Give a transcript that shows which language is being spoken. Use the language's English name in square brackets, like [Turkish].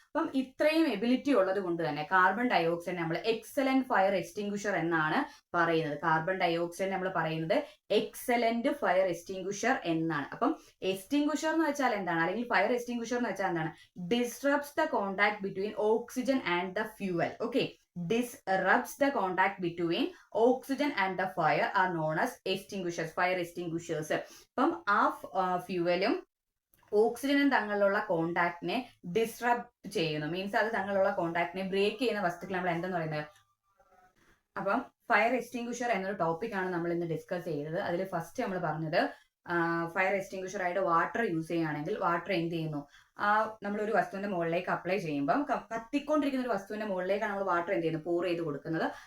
[Malayalam] അപ്പം ഇത്രയും എബിലിറ്റി ഉള്ളത് കൊണ്ട് തന്നെ കാർബൺ ഡയോക്സൈഡ് നമ്മൾ എക്സലന്റ് ഫയർ എക്സ്റ്റിംഗ്വിഷർ എന്നാണ് പറയുന്നത്. കാർബൺ ഡയോക്സൈഡ് നമ്മൾ പറയുന്നത് എക്സലന്റ് ഫയർ എക്സ്റ്റിംഗ്വിഷർ എന്നാണ്. അപ്പം എക്സ്റ്റിംഗ്വിഷർ എന്ന് വെച്ചാൽ എന്താണ്, അല്ലെങ്കിൽ ഫയർ എക്സ്റ്റിംഗ്വിഷർ എന്ന് വെച്ചാൽ എന്താണ്, [English] disrupts the contact between oxygen and the fuel. Okay, disrupts the contact between oxygen and the fire are known as extinguishers, fire extinguishers. [Malayalam] അപ്പം ആ ഫ്യൂവലും ഓക്സിജനും തമ്മിലുള്ള കോണ്ടാക്ടിനെ ഡിസ്റപ്റ്റ് ചെയ്യുന്നു, മീൻസ് അത് തമ്മിലുള്ള കോണ്ടാക്ടിനെ ബ്രേക്ക് ചെയ്യുന്ന വസ്തുക്കൾ നമ്മൾ എന്തെന്ന് പറയുന്നത്. അപ്പം ഫയർ എക്സ്റ്റിംഗ്വിഷർ എന്നൊരു ടോപ്പിക്കാണ് നമ്മൾ ഇന്ന് ഡിസ്കസ് ചെയ്തത്. അതിൽ ഫസ്റ്റ് നമ്മൾ പറഞ്ഞത് ഫയർ എക്സ്റ്റിംഗ്വിഷർ ആയിട്ട് വാട്ടർ യൂസ് ചെയ്യുകയാണെങ്കിൽ വാട്ടർ എന്ത് ചെയ്യുന്നു, നമ്മളൊരു വസ്തുവിന്റെ മുകളിലേക്ക് അപ്ലൈ ചെയ്യുമ്പം കത്തിക്കൊണ്ടിരിക്കുന്ന ഒരു വസ്തുവിന്റെ മുകളിലേക്കാണ് നമ്മൾ വാട്ടർ എന്ത് ചെയ്യുന്നത്, pour ചെയ്ത് കൊടുക്കുന്നത്.